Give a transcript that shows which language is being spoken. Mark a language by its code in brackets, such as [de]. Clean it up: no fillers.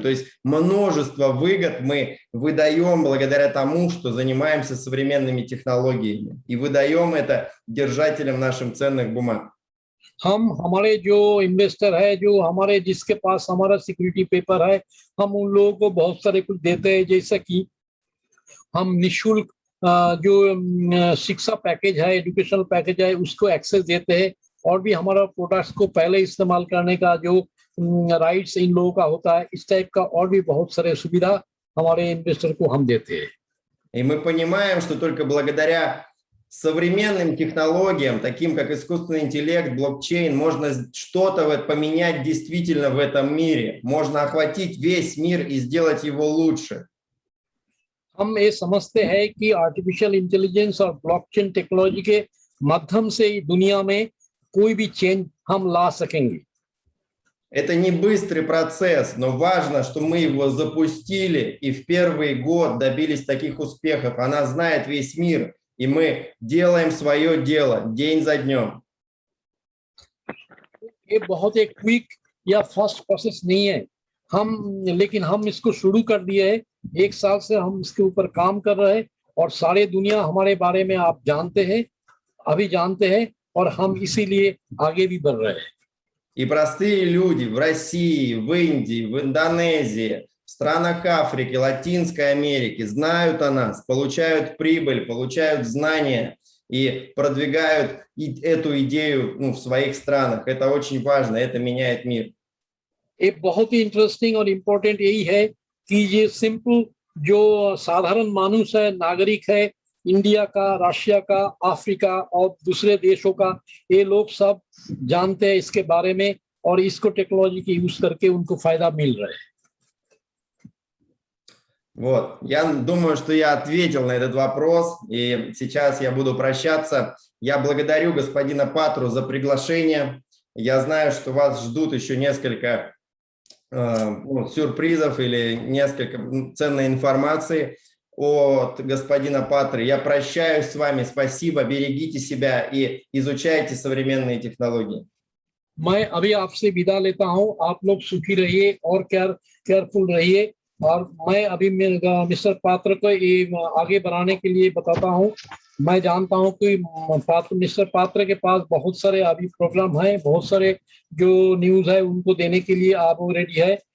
[ru] То есть множество выгод мы выдаем благодаря тому, что занимаемся современными технологиями и выдаем это держателям нашим ценных бумаг. [hi] हम हमारे जो इन्वेस्टर है, जो हमारे जिसके पास हमारा सिक्योरिटी पेपर है, हम उन लोगों को बहुत सारे कुछ देते हैं, जैसा कि हम निःशुल्क जो शिक्षा पैकेज है, एजुकेशनल पैकेज है, उसको एक्सेस देते हैं और भी हमारा प्रोडक्ट्स को पहले इस्तेमाल करने का जो राइट्स इन लोगों का होता है, इस टाइप का और भी बहुत सारे सुविधा हमारे इन्वेस्टर को हम देते हैं। [ru] И мы понимаем, что только благодаря современным технологиям, таким как искусственный интеллект, блокчейн, можно что-то поменять действительно в этом мире. Можно охватить весь мир и сделать его лучше. [hi] हम ये समझते हैं कि आर्टिफिशियल इंटेलिजेंस और ब्लॉकचेन टेक्नोलॉजी के माध्यम से दुनिया में कोई भी चेंज हम ला सकेंगे। [ru] Это не быстрый процесс, но важно, что мы его запустили и в первый год добились таких успехов. Она знает весь мир, и мы делаем свое дело день за днем. [hi] ये बहुत एक क्विक या फास्ट प्रोसेस नहीं है, लेकिन हम इसको शुरू कर दिए है। 1 साल से हम इसके ऊपर काम कर रहे हैं और सारे दुनिया हमारे बारे में आप जानते हैं, अभी जानते हैं, और हम इसीलिए आगे भी बढ़ रहे हैं। [ru] И простые люди в России, в Индии, в Индонезии, в странах Африки, Латинской Америки знают о нас, получают прибыль, получают знания и продвигают эту идею в своих странах. Это очень важно, это меняет мир. [hi] एक बहुत ही इंटरेस्टिंग और इम्पोर्टेंट यही है कि ये सिंपल जो साधारण मानुष है, नागरिक है, इंडिया का, रशिया का, अफ्रीका और दूसरे देशों का, ये लोग सब जानते हैं इसके बारे में और इसको टेक्नोलॉजी की यूज करके उनको फायदा मिल रहा है। [ru] Вот, я думаю, что я ответил на этот вопрос, и сейчас я буду прощаться. Я благодарю господина Патру за приглашение. Я знаю, что вас ждут еще несколько сюрпризов или несколько ценной информации от господина Патры. Я прощаюсь с вами. Спасибо, берегите себя и изучайте современные технологии. [hi] मैं अभी आपसे विदा लेता हूं। आप लोग सुखी रहिए और केयरफुल रहिए। और मैं अभी मिस्टर पात्र को ये आगे बढ़ाने के लिए बताता हूं। मैं जानता हूं कि मिस्टर पात्र के पास बहुत सारे अभी प्रोग्राम हैं, बहुत सारे जो न्यूज है उनको देने के लिए आप रेडी है।